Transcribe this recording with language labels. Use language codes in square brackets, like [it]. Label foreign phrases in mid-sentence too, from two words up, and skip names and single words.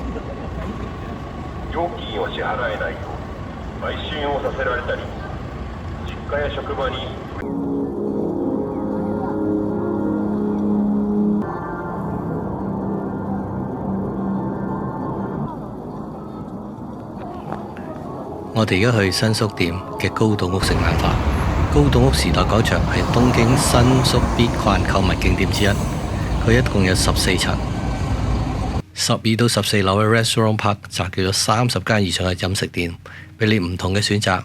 [ja] 料金を支払えないと売春をさせられたり、実家や職場に [yue] 我哋而家去新宿店嘅高島屋食晚飯。高島屋時代廣場係東京新宿必逛購物景點之一，佢一共有14層，12到14樓嘅 Restaurant Park 集結咗30間以上嘅飲食店，俾你唔同嘅選擇。